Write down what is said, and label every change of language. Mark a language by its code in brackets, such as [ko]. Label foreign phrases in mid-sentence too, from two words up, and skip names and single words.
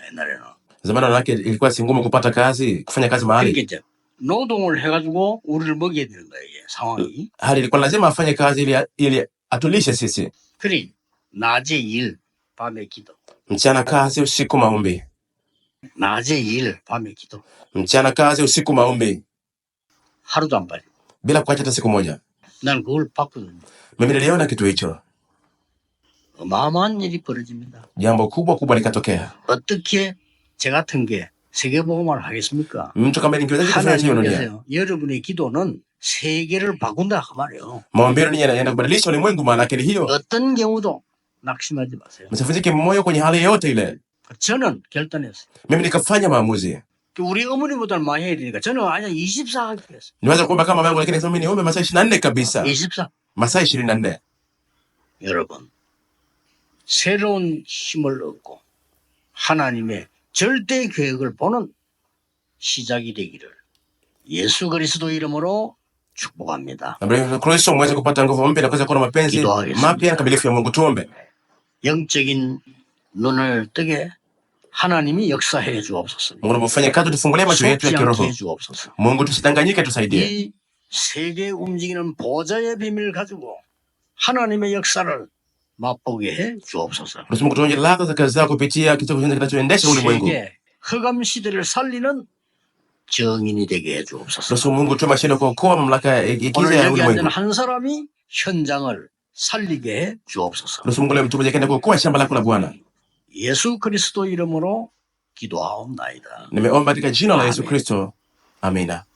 [ko] 옛날에는. [sw] Zamani wanawake ilikuwa si ngumu kupata kazi, kufanya kazi mahali. [ko] 그러니까 이제 노동을 해가지고 우리를 먹여야 되는 거예요. 이게 상황이. [sw] Hali ilikuwa lazima afanye kazi ili atulishe sisi. [ko] 그러니 낮에 일, 밤에 기도. [sw] Mchana kazi, usiku maombi. [ko] 낮에 일, 밤에 기도. [sw] Mchana kazi, usiku maombi. [ko] 하루도 안 빠져. [sw] Bila kuacha hata siku moja. [ko] 난 그걸 봤거든요. [sw] Mimi niliona kitu hicho. [ko] 어마어마한 일이 벌어집니다. [sw] Jambo kubwa likatokea. [ko] 어떻게 제 같은 게 세계복음을 하겠습니까? [sw] Mtu kama ningewezaje kufanya hiyo dunia? [ko] 하나님께서요. 여러분의 기도는 세계를 바꾼다 그 말이에요. [sw] Maombi yenu yanaenda kubadilisha ulimwengu, maana yake ni hiyo. [ko] 어떤 경우도 낙심하지 마세요. [sw] Msivunjike moyo kwenye hali yote ile. [ko] 저는 결단했어요. [sw] Mimi nikafanya maamuzi. [ko] 우리 어머니보다는 많이 해야 되니까 저는 아니 24 하기로 했어요. [sw] Niweza kuomba kama mama yangu, lakini sasa mimi niombe masaa 24 kabisa. [ko] 24. [sw] Masaa 24. [ko] 여러분 새로운 힘을 얻고 하나님의 절대 계획을 보는 시작이 되기를 예수 그리스도 이름으로 축복합니다. [sw] Kristo mweze kupata nguvu mpya na kuweza kuona mapenzi mapya na kamilifu ya Mungu. Tuombe. [ko] 영적인 눈을 뜨게 하나님이 역사해 주옵소서. [sw] Mungu unapofanya kazi tufungulie macho yetu ya [ko] 속지 않게 [sw] kiroho. [ko] 해 주옵소서. [sw] Mungu tusidanganyike, tusaidie. [ko] 이 세계 움직이는 보좌의 비밀을 가지고 하나님의 역사를 맛보게 해 주옵소서. [sw] Ruhusu Mungu tuonje ladha za kazi zako kupitia kitabu kinachoendesha ulimwengu. [ko] 세계 흑암 시대를 살리는 정인이 되게 해 주옵소서. [sw] Ruhusu Mungu tuwe mashine kuokoa mamlaka ya giza [ko] 오늘 [sw] ya [ko] 여기 앉은 [sw] ulimwengu. [ko] 한 사람이 현장을 살리게 해 주옵소서. [sw] Ruhusu Mungu leo mtu mmoja akaenda kuokoa shamba lako la Bwana. [ko] 예수 그리스도 이름으로 기도하옵나이다. [sw] Nimeomba katika jina la Yesu Amen. Kristo. Amina.